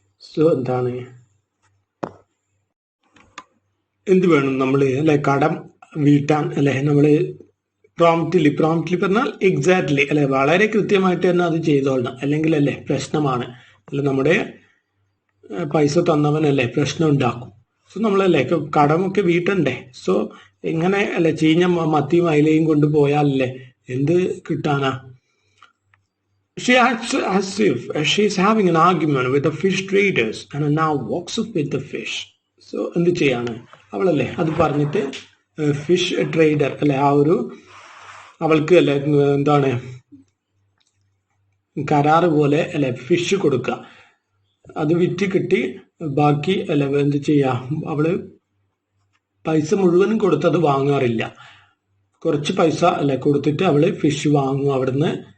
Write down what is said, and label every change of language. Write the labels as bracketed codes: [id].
[ml] So എന്താണ്, എന്ത് വേണം നമ്മൾ അല്ലെ കടം വീട്ടാൻ അല്ലെ, നമ്മള് പ്രോംപ്റ്റ്ലി പറഞ്ഞാൽ എക്സാക്ട്ലി അല്ലെ വളരെ കൃത്യമായിട്ട് തന്നെ അത് ചെയ്തോളണം, അല്ലെങ്കിൽ അല്ലെ പ്രശ്നമാണ് അല്ലെ, നമ്മുടെ പൈസ തന്നവനല്ലേ പ്രശ്നം ഉണ്ടാക്കും. സോ നമ്മളല്ലേ കടമൊക്കെ വീട്ടണ്ടേ. സോ എങ്ങനെ അല്ലെ ചീഞ്ഞ മത്തിയും അയിലയും കൊണ്ടുപോയാലല്ലേ എന്ത് കിട്ടാനാ. [en] She acts as if she is having an argument with the fish traders and now walks up with the fish. [ml] So എന്ത് ചെയ്യാണ് അവളല്ലേ അത് പറഞ്ഞിട്ട് ഫിഷ് ട്രേഡർ അല്ലെ ആ ഒരു അവൾക്ക് അല്ലെ എന്താണ് കരാറ് പോലെ അല്ലെ ഫിഷ് കൊടുക്കുക, അത് വിറ്റ് കിട്ടി ബാക്കി അല്ലെ എന്ത് ചെയ്യാ, അവള് പൈസ മുഴുവനും കൊടുത്തത് വാങ്ങാറില്ല, കുറച്ച് പൈസ അല്ലെ കൊടുത്തിട്ട് അവള് ഫിഷ് വാങ്ങും അവിടുന്ന്